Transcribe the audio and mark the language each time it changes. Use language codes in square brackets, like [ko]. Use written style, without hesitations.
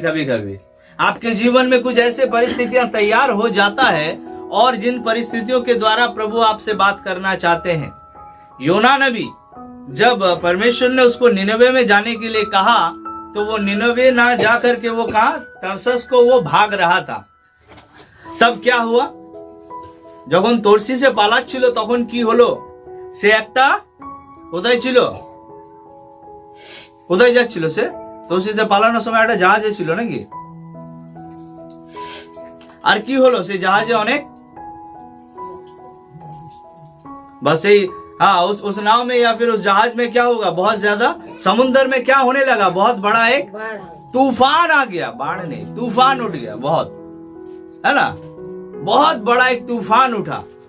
[hi] कभी कभी आपके जीवन में कुछ ऐसे परिस्थितियां तैयार हो जाता है और जिन परिस्थितियों के द्वारा प्रभु आपसे बात करना चाहते हैं। योना नबी, जब परमेश्वर ने उसको निनवे में जाने के लिए कहा तो वो निनवे ना जा करके वो कहा तरसस को वो भाग रहा था। तब क्या हुआ, [bn] যখন তরসিসে পালাচ্ছিল তখন কি হলো, সে একটা কোথায় ছিল, কোথায় যাচ্ছিল সে? তরসিসে পালানোর সময় একটা জাহাজে ছিল নাকি? আর কি হলো, সেই জাহাজে অনেক, [hi] बस यही, हाँ, उस नाव में या फिर उस जहाज में क्या होगा, बहुत ज्यादा समुद्र में क्या होने लगा, बहुत बड़ा एक तूफान आ गया, बाढ़ नहीं, तूफान उठ गया, बहुत, है ना, बहुत बड़ा एक तूफान उठा।